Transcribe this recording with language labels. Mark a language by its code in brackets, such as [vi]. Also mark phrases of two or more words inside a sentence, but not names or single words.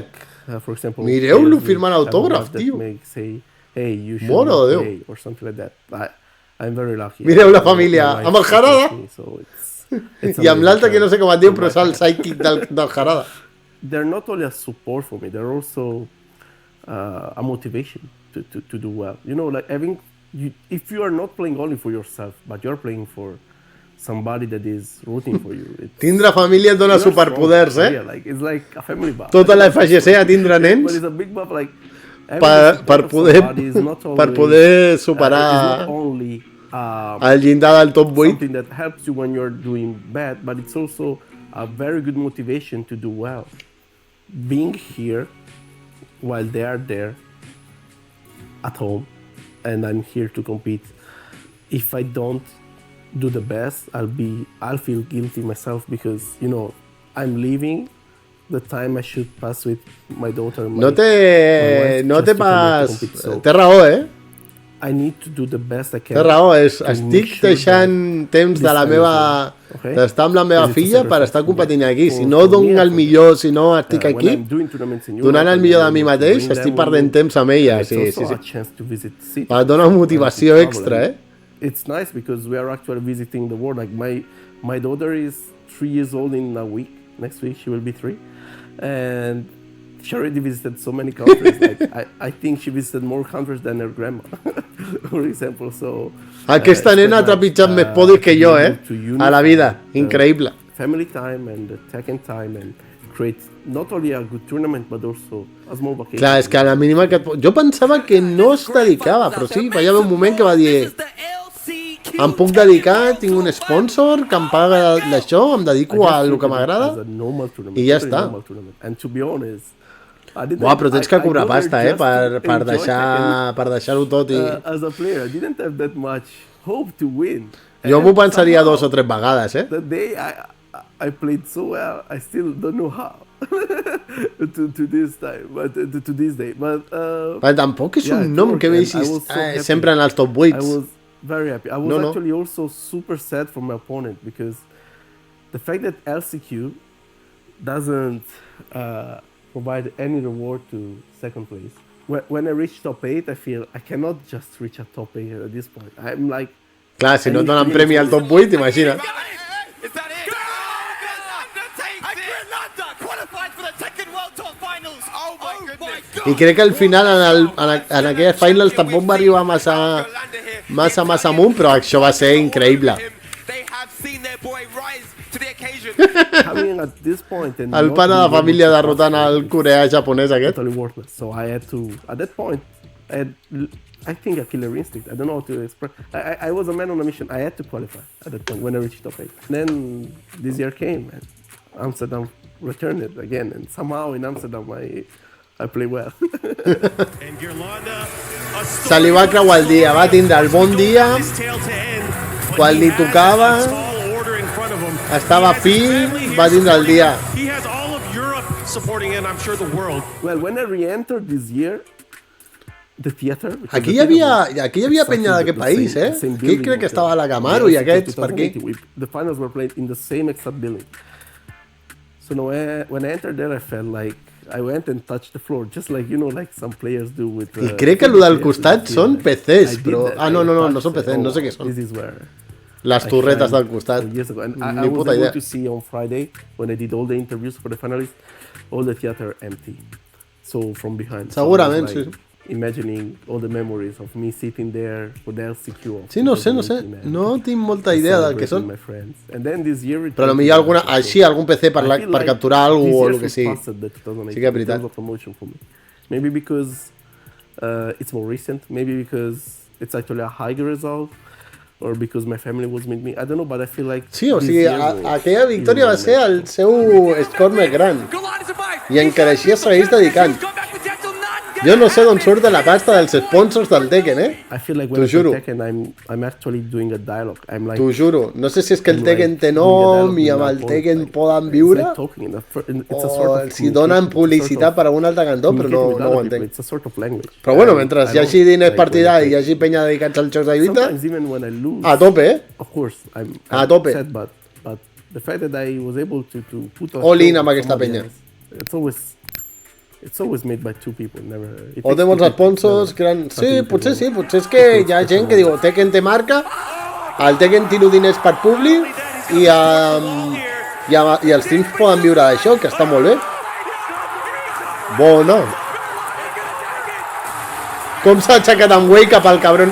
[en] For example, [ca] mireu-lo firmant autògraf, tio. [en] Hey, you should [ca] Moro de Déu. [en] play or something like that. I'm very lucky. [ca] Mireu la família, amb el Jarada. I amb l'altre que no sé com et diu, però és el sidekick del Jarada. [en] They're not only a support for me, they're also a motivation to do well. You know, like if you are not playing only for yourself, but you're playing for somebody that is rooting for you. [ca] Tindre família et dona superpoders, eh? [en] Yeah, like, it's like a family buff. [ca] Tota la FGC a tindre nens [en] but it's a big buff, like, [ca] per poder superar el llindar del top 8. [en] Something that helps you when you're doing bad, but it's also a very good motivation to do well. Being here while they are there at home and I'm here to compete, if I don't do the best, I'll feel guilty myself because, you know, I'm leaving the time I should pass with my daughter. [ca] No té pas... Té raó, eh? [en] I need to do the best I can. [ca] Té raó, estic deixant temps de la meva... d'estar amb la meva filla per estar competint aquí. Si no dono el millor, si no estic aquí, donant el millor de mi mateix, estic perdent temps amb ella. Sí. Et dona motivació extra, eh? [en] it's nice because we are actually visiting the world. Like my daughter is 3 years old in a week. Next week she will be 3, and she already visited so many countries. Like I think she visited more countries than her grandma, for example. So [ca] aquesta nena ha trepitjat més podis que jo, a la vida. Increïble. [en] Family time and the Tekken time and create not only a good tournament but also a small vacation. [ca] Clar, és que a la mínima que... Jo pensava que no es dedicava, però sí, va haver un moment que va dir em puc dedicar, tinc un sponsor que em paga d'això, em dedico a el que m'agrada i ja està. Buah, però tens que cobrar pasta, per deixar-ho tot i... [en] As a player, I didn't have that much hope to win. [ca] Jo m'ho pensaria 2 o 3 vegades, [en] The day I played so well, I still don't know how to this time, but to this day. But [ca] tampoc és un nom que veixis sempre en els top 8. [en] I was very happy. I was actually also super sad for my opponent because the fact that LCQ doesn't provide any reward to second place. When I reach top 8, I feel I cannot just reach a top 8 at this point. I'm like... [ca] Clar, si no et donen premi al top 8, imagina't. [en] Is that it? Ghirlanda qualified for the Tekken World Tour Finals. Oh my goodness. [ca] I crec que al final en aquelles finals tampoc va arribar massa amunt, però això va ser increïble. [en] They have seen their boy rise to the occasion. [ca] El pare de família derrotant el coreà japonès aquest. [en] Totally worthless. So I had to, at that point, I think a killer instinct. I don't know how to express. I was a man on a mission. I had to qualify at that point when I reached top 8. Then this year came and Amsterdam returned it again, and somehow in Amsterdam I play well. [ca] Se li va creuar el dia, va tindre el bon dia, quan li tocava, estava fi, va tindre el dia. [en] Well, when I re-entered this year, the theater... [ca] Aquí hi havia penya d'aquest país, Aquí crec que estava la Camaro i aquests per aquí. [en] The finals were played in the same exact building. So when I entered there, I felt like I went and touched the floor, just like, like some players do with... [ca] I crec que el del costat són PCs, però... no són PCs, no sé què són. Les torretes del costat. [en] I was able to see on Friday, when I did all the interviews for the finalists, all the theater empty. So from behind. [ca] Segurament, sí. [en] Imagining all the memories of me sitting there with the LCQ. [ca] Sí, no sé. No tinc molta idea del que són. Però potser algun PC per capturar alguna cosa o el que sigui. Sí que és veritat. [en] Maybe because it's more recent, maybe because it's actually a higher result, or because my family was with me. I don't know, but I feel like... [ca] Sí, o sigui, aquella victòria va ser el seu score més gran. I encara així es segueix dedicant. Jo no sé d'on surt la pasta dels sponsors del Tekken, T'ho juro. T'ho juro. No sé si és que el Tekken té nom i amb el Tekken poden viure o si donen publicitat per a un altre cantó, però no ho entenc. Però bueno, mentre hi hagi diners partidari i hi hagi penya dedicats als jocs de lluita, a tope, a tope. [en] All in [ca] amb aquesta penya. [en] It's always made by two people, never... [ca] O té molts sponsors, sí, potser és que hi ha gent que diu Tekken té marca, el Tekken tiro diners per publi i els teams poden viure d'això, que està molt bé. Bueno. Com s'ha aixecat en Way cap al cabron.